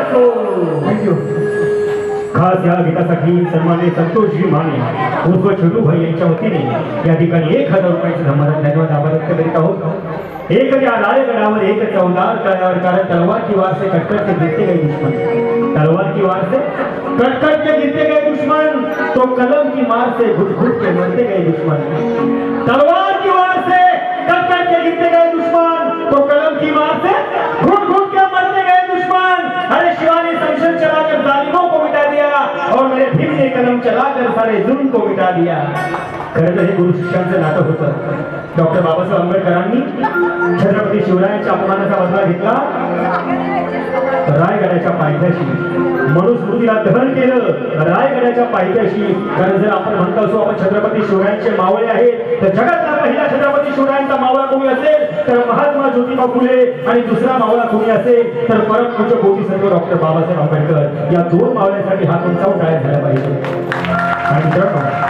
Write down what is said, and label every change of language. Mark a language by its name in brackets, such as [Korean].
[Marathi] खास या गीतासाठी सन्माननीय संतोषजी माने उर्फ छोटू भाई यांच्या वतीने या ठिकाणी 1000 रुपयांचे धन्यवाद आभार व्यक्त करीत आहोत। एक या रायगडावर एक चौदार तळ्यावर कारण [Hindi] तलवार की वार से कटकट के गिरते गए दुश्मन, तलवार की वार से कटकट के गिरते गए दुश्मन, तो कलम की मार से घुट घुट के मरते गए दुश्मन। तलवार की वार से कटकट के गिरते गए दुश्मन, तो कलम की मार से घुट घुट के मरते गए दुश्मन। अरे शिवा ने संशय चलाकर जालिमों को मिटा दिया और मेरे भीम ने कलम चलाकर सारे जुल्म को मिटा दिया। [Marathi] खरं तर हे गुरु शिष्यांचं नाटक होतं। डॉक्टर बाबासाहेब आंबेडकरांनी छत्रपती शिवरायांच्या अपमानाचा बदला घेतला, रायगडाच्या पायथ्याशी मनुस्मृतीला दहन केलं रायगडाच्या पायथ्याशी। कारण जर आपण म्हणतो असो आपण छत्रपती शिवरायांचे मावळे आहेत, तर जगातला पहिला छत्रपती शिवरायांचा मावळा कोणी असेल तर महात्मा ज्योतिबा फुले, आणि दुसरा मावळा कोणी असेल तर परमपूज्य बोधिसत्व डॉक्टर बाबासाहेब आंबेडकर। या दोन मावळ्यांसाठी हा तुमचा टाळ्या झाला पाहिजे। आणि मित्रांनो